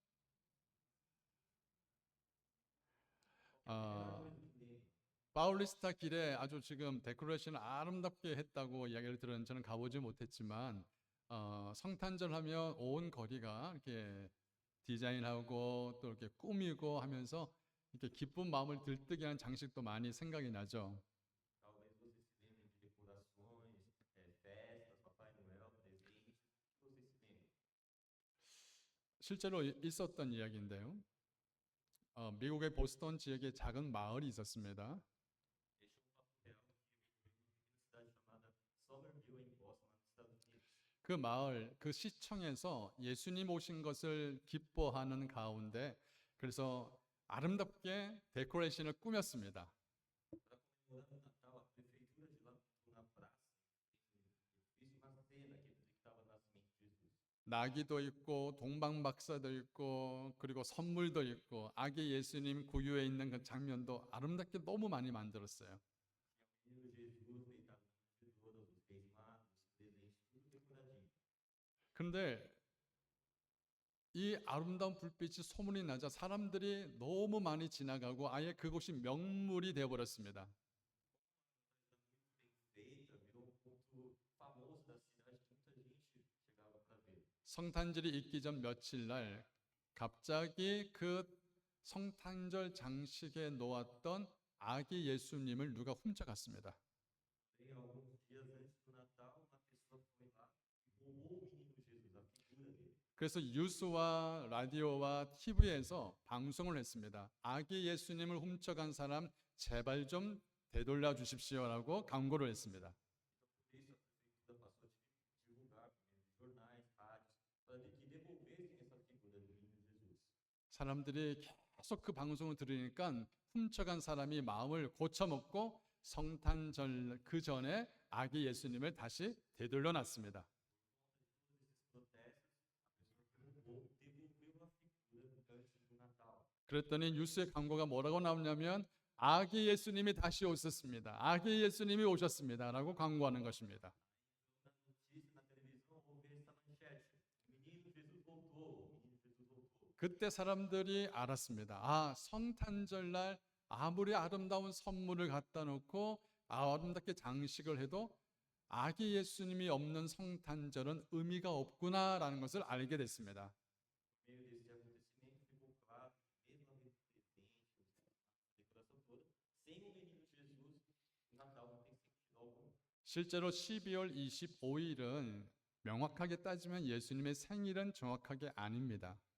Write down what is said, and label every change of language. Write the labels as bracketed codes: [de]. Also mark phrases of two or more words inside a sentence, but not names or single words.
[ko] 파울리스타 길에 아주 지금 데코레이션을 아름답게 했다고 이야기를 들었는데 저는 가보지 못했지만 성탄절 하면 온 거리가 이렇게 디자인하고 또 이렇게 꾸미고 하면서 이렇게 기쁜 마음을 들뜨게 하는 장식도 많이 생각이 나죠. [pt] Talvez você se lembre de decorações, festas, Papai Noel, presentes, o que você se lembra? [ko] 실제로 있었던 이야기인데요. 미국의 보스턴 지역에 작은 마을이 있었습니다. [pt] Este é um fato real que eu vivi numa cidade chamada Somerville, em Boston, nos Estados Unidos. [ko] 그 마을, 그 시청에서 예수님 오신 것을 기뻐하는 가운데 그래서 아름답게 데코레이션을 꾸몄습니다. [pt] Para comemorar o Natal, a prefeitura de lá montou na praça, fez uma cena que representava o nascimento de Jesus. [ko] 나귀도 있고 동방박사도 있고 그리고 선물도 있고 아기 예수님 구유에 있는 그 장면도 아름답게 너무 많이 만들었어요. [pt] Tinha o menino Jesus deitado na manjedoura, os reis magos, presentes, tudo decoradinho. [ko] 그런데 이 아름다운 불빛이 소문이 나자 사람들이 너무 많이 지나가고 아예 그곳이 명물이 되어버렸습니다. [pt] Feita, virou um ponto famoso da cidade que muita gente chegava para ver. [ko] 성탄절이 있기 전 며칠 날 갑자기 그 성탄절 장식에 놓았던 아기 예수님을 누가 훔쳐갔습니다. [pt] Em alguns dias antes do Natal, uma pessoa foi lá e roubou o menino Jesus, a figura dele. [ko] 그래서 뉴스와 라디오와 TV에서 방송을 했습니다. 아기 예수님을 훔쳐간 사람 제발 좀 되돌려 주십시오라고 광고를 했습니다. [pt] Por isso, a prefeitura passou a divulgar por meio de jornais, rádios, para que devolvessem essa figura do menino Jesus. [ko] 사람들이 계속 그 방송을 들으니까 훔쳐간 사람이 마음을 고쳐먹고 성탄절 그 전에 아기 예수님을 다시 되돌려 놨습니다. [pt] Por conta de todos esses protestos, a pessoa que roubou devolveu a figura antes do Natal. [ko] 그랬더니 뉴스의 광고가 뭐라고 나오냐면 아기 예수님이 다시 오셨습니다. 아기 예수님이 오셨습니다라고 광고하는 것입니다. [pt] Na notícia, na televisão, houve essa manchete: o menino Jesus voltou, o menino Jesus voltou. [ko] 그때 사람들이 알았습니다. 아, 성탄절날 아무리 아름다운 선물을 갖다 놓고 아름답게 장식을 해도 아기 예수님이 없는 성탄절은 의미가 없구나라는 것을 알게 됐습니다. [pt] Por meio desse acontecimento, ficou claro que, mesmo havendo presente, a decoração toda, sem o menino Jesus, o Natal não tem sentido algum. [ko] 실제로 12월 25일은 명확하게 따지면 예수님의 생일은 정확하게 아닙니다.